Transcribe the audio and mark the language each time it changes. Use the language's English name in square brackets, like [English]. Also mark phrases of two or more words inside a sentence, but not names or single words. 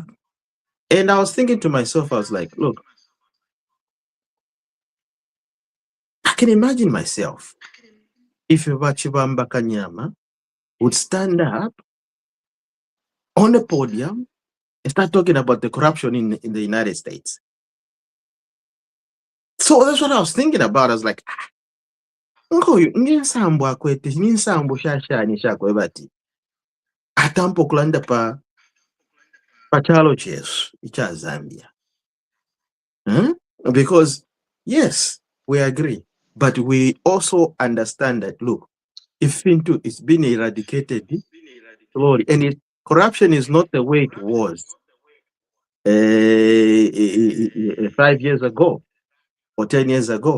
[English] And I was thinking to myself, I was like, look, I can imagine myself if Chibamba Kanyama would stand up on the podium and start talking about the corruption in the United States. So that's what I was thinking about. I was like, [Bemba] atampo kulanda pa Pachalo chesu icha Zambia. [English] Because yes, we agree, but we also understand that look, if Fintu is being eradicated slowly, and corruption is not the way it was 5 years ago or 10 years ago.